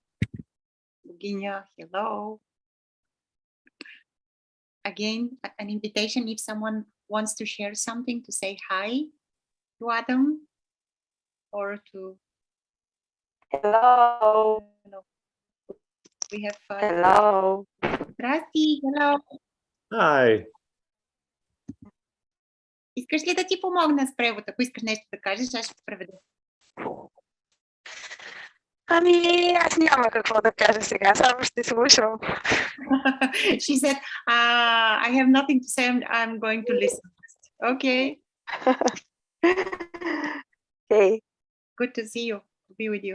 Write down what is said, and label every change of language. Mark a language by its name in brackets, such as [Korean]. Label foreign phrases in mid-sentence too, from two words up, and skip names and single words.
[English] Virginia, hello. Again, an invitation if someone wants to share something, to say hi to Adam or to... Hello. We have Hello. [Bulgarian] Здрасти, hello. [English] Hi. [Bulgarian] Искаш ли да ти помогна с превод? Ако искаш нещо да кажеш, аз ще преведа. Ами, аз няма какво да кажа сега, само ще слушам. [English] She said, I have nothing to say, I'm going to listen. Okay. Okay. Good to see you, to be with you.